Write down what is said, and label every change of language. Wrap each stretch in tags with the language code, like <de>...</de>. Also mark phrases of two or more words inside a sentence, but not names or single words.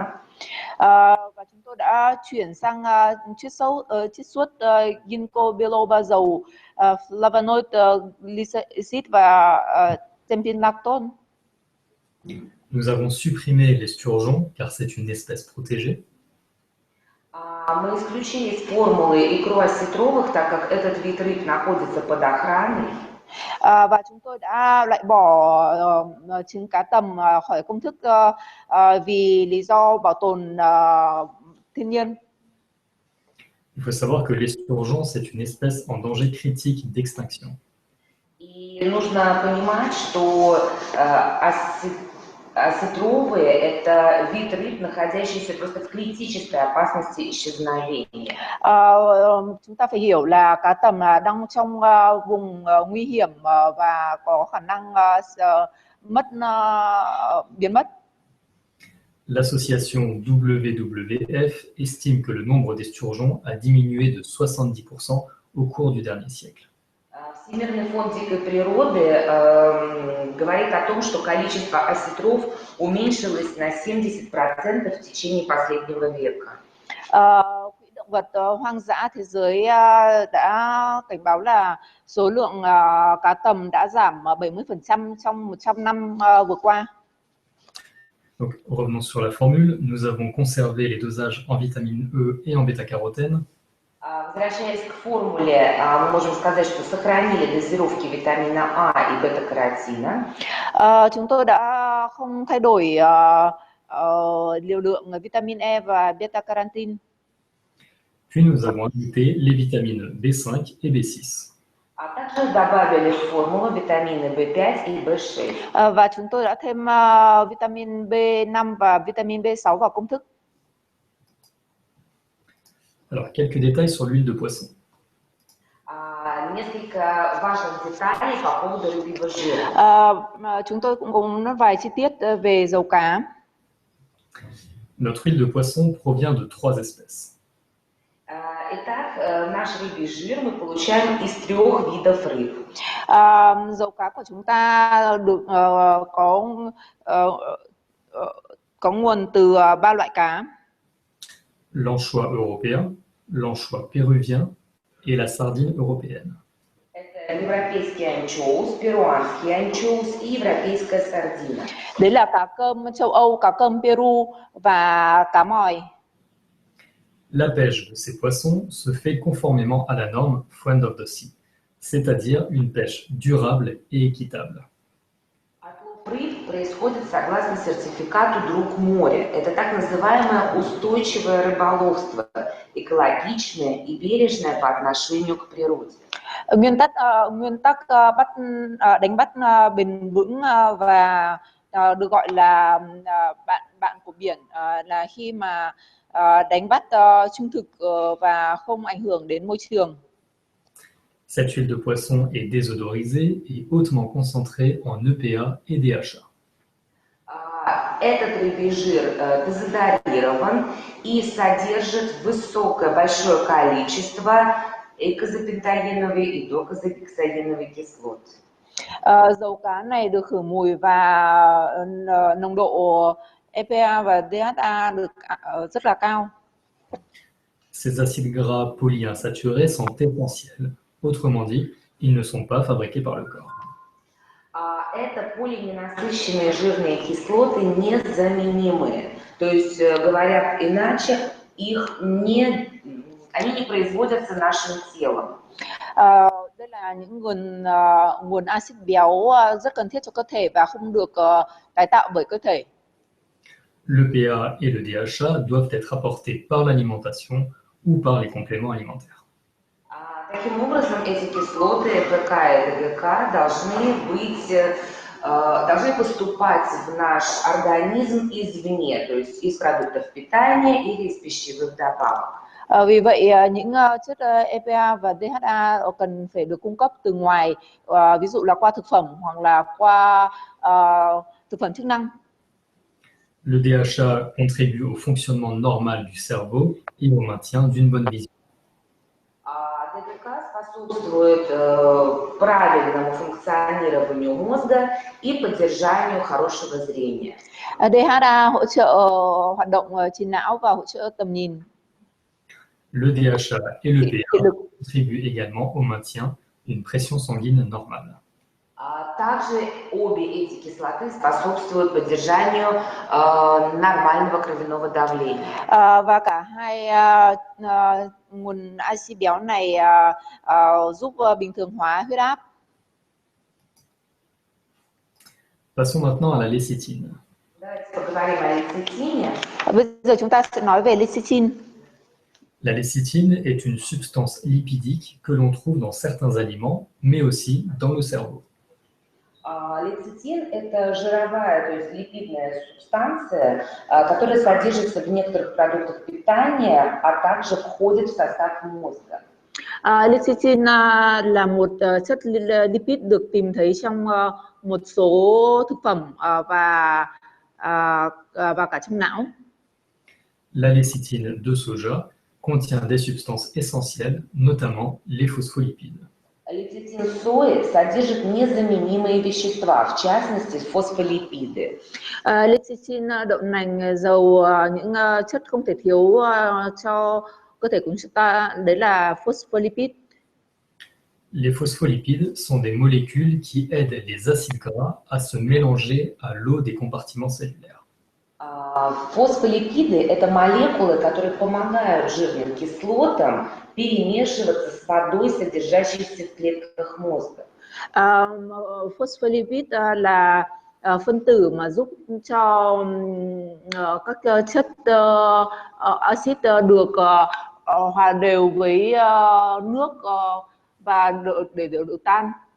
<vi>Và chúng tôi đã chuyển sang chiết xuất ginkgo biloba dầu flavonoid, glycid và terpenolactone.</vi> <fr>Nous avons supprimé l'esturgeon car c'est une espèce protégée.</fr> <ru>Мы исключили из формулы икру осетровых, так как этот вид рыб находится под охраной.</ru> <vi>Và chúng tôi đã loại bỏ trứng cá tầm khỏi công thức vì lý do bảo tồn thiên nhiên.</vi> <fr>Il faut savoir que l'esturgeon, c'est une espèce en danger critique d'extinction.</fr> <ru>И нужно понимать, что осетровые – это вид рыб, находящийся просто в критической опасности исчезновения.</ru> <vi>Chúng ta phải hiểu là cá tầm đang trong vùng nguy hiểm và có khả năng biến mất.</vi> <fr>L'association WWF estime que le nombre d'esturgeons a diminué de 70% au cours du dernier siècle.</fr> <ru>Всемирный фонд дикой природы говорит о том, что количество осетров уменьшилось на 70% в течение последнего века.</ru> <vi>Quỹ động vật hoang dã thế giới đã cảnh báo là số lượng cá tầm đã giảm 70% trong 100 năm vừa qua.</vi> <fr>Donc, revenons sur la formule. Nous avons conservé les dosages en vitamine E et en bêta-carotène.</fr> <ru>Возвращаясь к формуле, мы можем сказать, что сохранили дозировки витамина А и бета-каротина.</ru> <vi>Chúng tôi đã không thay đổi liều lượng vitamin E và beta-carotene.</vi> <fr>Puis nous avons ajouté les vitamines B5 et B6.</fr> <ru>А также добавили в формулу витамины B5 и B6.</ru> <vi>Và chúng tôi đã thêm vitamin B5 và vitamin B6 vào công thức.</vi> <fr>Alors, quelques détails sur l'huile de poisson.</fr> <ru>Несколько важных деталей по поводу рыбьего жира.</ru> <vi>Chúng tôi cũng có vài chi tiết về dầu cá.</vi> <fr>Notre huile de poisson provient de 3 espèces.</fr> <ru>Итак, наш рыбий жир мы получаем из 3 видов рыб.</ru> <vi>Dầu cá của chúng ta được có nguồn từ 3 loại cá.</vi> <fr>L'anchois européen, l'anchois péruvien et la sardine européenne.</fr> <ru>Это европейский анчоус, перуанский анчоус и европейская сардина.</ru> <vi>Đấy là cá cơm châu Âu, cá cơm Peru và cá mòi.</vi> <fr>La pêche de ces poissons se fait conformément à la norme Friend of the Sea, c'est-à-dire une pêche durable et équitable.</fr> <ru>Отлов рыб происходит согласно сертификату «Друг моря». Это так называемое устойчивое рыболовство, экологичное и бережное по отношению к природе.</ru> <vi>Nguyên tắc đánh bắt bền vững và được gọi là bạn của biển là khi mà đánh bắt trung thực và không ảnh hưởng đến môi trường.</vi> <fr>Cette huile de poisson est désodorisée et hautement concentrée en EPA et DHA.</fr> <ru>Этот рыбий жир дезодорирован и содержит большое количество эйкозапентаеновой и докозагексаеновой кислот.</ru> <vi>Dầu cá này được khử mùi và nồng độ EPA và DHA được rất là cao.</vi> <fr>Ces acides gras polyinsaturés sont essentiels. Autrement dit, ils ne sont pas fabriqués par le corps.</fr> <ru>Это полиненасыщенные жирные кислоты незаменимые. То есть, говорят иначе, они не производятся нашим телом.</ru> <vi>Đây là những nguồn axit béo rất cần thiết cho cơ thể và không được tái tạo bởi cơ thể.</vi> <fr>Le PA et le DHA doivent être apportés par l'alimentation ou par les compléments alimentaires.</fr> <ru>Таким образом, эти кислоты ПК и ДГК должны поступать в наш организм извне, то есть из продуктов питания или из пищевых добавок.</ru> <vi>Vì vậy, những chất EPA và DHA cần phải được cung cấp từ ngoài, ví dụ là qua thực phẩm hoặc là qua thực phẩm chức năng.</vi> <fr>Le DHA contribue au fonctionnement normal du cerveau et au maintien d'une bonne vision.</fr> <ru>ДГК способствует правильному функционированию мозга и поддержанию хорошего zрения.</ru> <vi>DHA hỗ trợ hoạt động trí não và hỗ trợ tầm nhìn.</vi> <fr>Le DHA et le PA contribuent également au maintien d'une pression sanguine normale.</fr> <ru>Также обе эти кислоты способствуют поддержанию нормального кровяного давления.</ru> <vi>Và cả hai nguồn axit béo này giúp bình thường hóa huyết áp.</vi> <fr>Passons maintenant à la lécithine.</fr> <ru>Давайте поговорим о лецитине.</ru> <vi>Bây giờ chúng ta sẽ nói về lecithin.</vi> <fr>La lécithine est une substance lipidique que l'on trouve dans certains aliments, mais aussi dans le cerveau.</fr> <ru>Лецитин – это жировая, то есть липидная субстанция, которая содержится в некоторых продуктах питания, а также входит в состав мозга.</ru> <vi>Lecithin là một chất lipid được tìm thấy trong một số thực phẩm và cả trong não.</vi> <fr>La lécithine de soja contient des substances essentielles, notamment les phospholipides.</fr> <ru>Лецитин сои содержит незаменимые вещества, в частности фосфолипиды.</ru> <vi>Lecithin đậu nành giàu những chất không thể thiếu cho cơ thể của chúng ta, đấy là phospholipid.</vi> <fr>Les phospholipides sont des molécules qui aident les acides gras à se mélanger à l'eau des compartiments cellulaires.</fr> <ru>Фосфолипиды – это молекулы, которые помогают жирным кислотам перемешиваться с водой, содержащейся в клетках мозга.</ru> <vi>Phospholipid là phân tử mà giúp cho các chất axit được hòa đều với nước và để được tan.</vi>